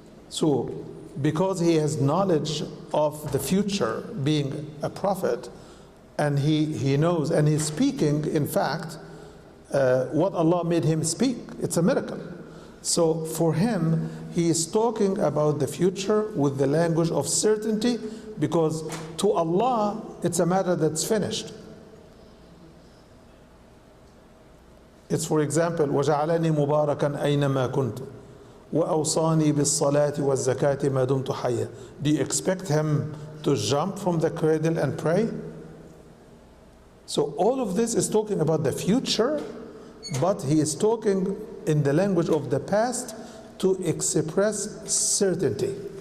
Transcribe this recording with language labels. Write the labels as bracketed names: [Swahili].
[English] So, because he has knowledge of the future, being a prophet, and he knows, and he's speaking, in fact, what Allah made him speak. It's a miracle. So for him, he is talking about the future with the language of certainty, because to Allah, it's a matter that's finished. It's, for example, [Arabic] وَجَعَلَنِي مُبَارَكًا أَيْنَمَا كُنْتُ وَأَوْصَانِي بِالصَّلَاةِ وَالزَّكَاةِ مَا دُمْتُ حَيًّا. [English] Do you expect him to jump from the cradle and pray? So all of this is talking about the future, but he is talking in the language of the past to express certainty.